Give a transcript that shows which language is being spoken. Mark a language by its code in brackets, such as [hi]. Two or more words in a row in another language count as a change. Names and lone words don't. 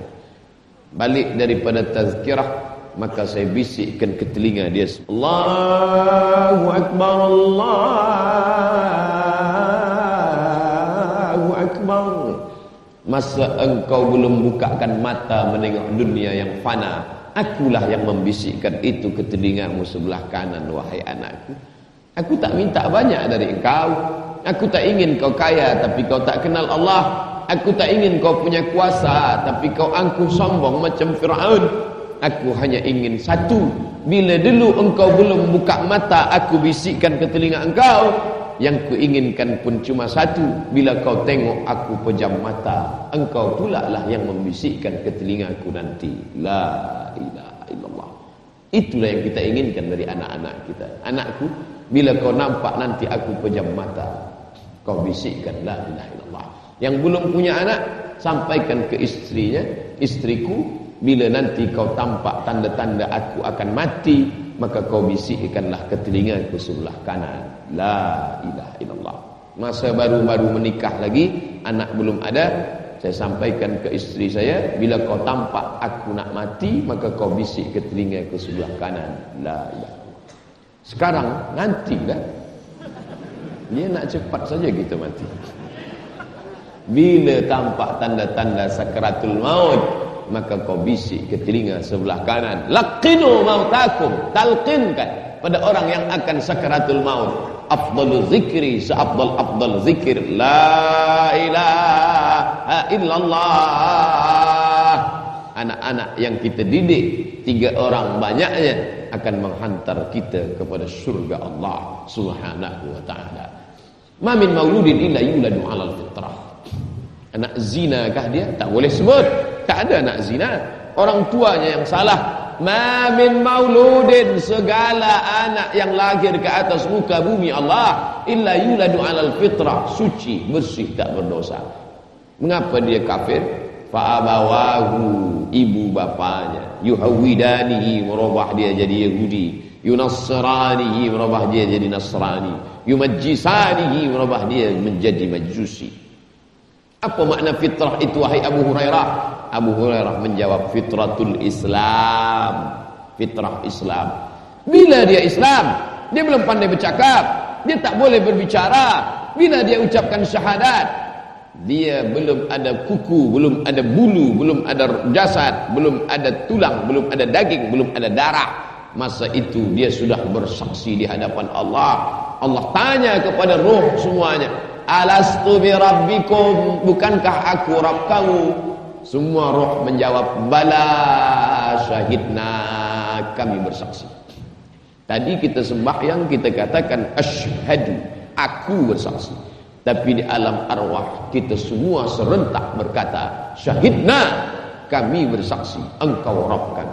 [ms] Balik daripada tazkirah, maka saya bisikkan ke telinga dia, [ar] الله أكبر، الله أكبر. [ms] Masa engkau belum bukakan mata menengok dunia yang fana, akulah yang membisikkan itu ke telingamu sebelah kanan, wahai anakku. Aku tak minta banyak dari engkau. Aku tak ingin kau kaya tapi kau tak kenal Allah. Aku tak ingin kau punya kuasa tapi kau angkuh sombong macam Fir'aun. Aku hanya ingin satu, bila dulu engkau belum buka mata, aku bisikkan ke telinga engkau. Yang kuinginkan pun cuma satu, bila kau tengok aku pejam mata, engkau pula lah yang membisikkan ke telingaku nanti, [ar] لا إله إلا الله. [ms] Itulah yang kita inginkan dari anak-anak kita. Anakku, bila kau nampak nanti aku pejam mata, kau bisikkan [ar] لا إله إلا الله. [ms] Yang belum punya anak, sampaikan ke istrinya, istriku, bila nanti kau tampak tanda-tanda aku akan mati, maka kau bisikkanlah ke telingaku sebelah kanan, [ar] لا إله إلا الله. [ms] Masa baru-baru menikah lagi, anak belum ada, saya sampaikan ke istri saya, bila kau tampak aku nak mati, maka kau bisik ke telingaku sebelah kanan, [ar] لا إله إلا الله. [ms] Sekarang nanti dah, dia nak cepat saja kita mati. Bila tampak tanda-tanda sakaratul maut, maka kau bisik ke telinga sebelah kanan, [ar] لقنوا موتاكم, [ms] talqinkan pada orang yang akan sakaratul maut, [ar] أفضل الذكر, [ms] seafdal zikir, [ar] لا إله إلا الله. [ms] Anak-anak yang kita didik 3 orang banyaknya, akan menghantar kita kepada surga Allah [ar] سبحانه وتعالى. ما من مولود إلا يولد على الفطرة. [ms] Anak zina kah dia? Tak boleh sebut. Tak ada anak zina. Orang tuanya yang salah. [ar] ما من مولود, [ms] segala anak yang lahir ke atas muka bumi Allah, [ar] إلا يولد على الفطرة, [ms] suci, bersih, tak berdosa. Mengapa dia kafir? [ar] فأبواه, [ms] ibu bapanya, yuhawidanihi, merubah dia jadi Yahudi, yunassranihi, merubah dia jadi Nasrani, yumajjisanihi, merubah dia menjadi Majusi. Apa makna fitrah itu wahai Abu Hurairah? Abu Hurairah menjawab, [ar] فطرة الإسلام, [ms] fitrah Islam. Bila dia Islam, dia belum pandai bercakap, dia tak boleh berbicara. Bila dia ucapkan syahadat, dia belum ada kuku, belum ada bulu, belum ada jasad, belum ada tulang, belum ada daging, belum ada darah. Masa itu dia sudah bersaksi di hadapan Allah. Allah tanya kepada roh semuanya, [ar] ألست بربكم, [ms] bukankah aku Rabb kamu? Semua roh menjawab, [ar] بلى شهدنا, [ms] kami bersaksi. Tadi kita sembahyang, kita katakan asyhadu, aku bersaksi. Tapi di alam arwah kita semua serentak berkata, syahidna, kami bersaksi, engkau Rabb kami.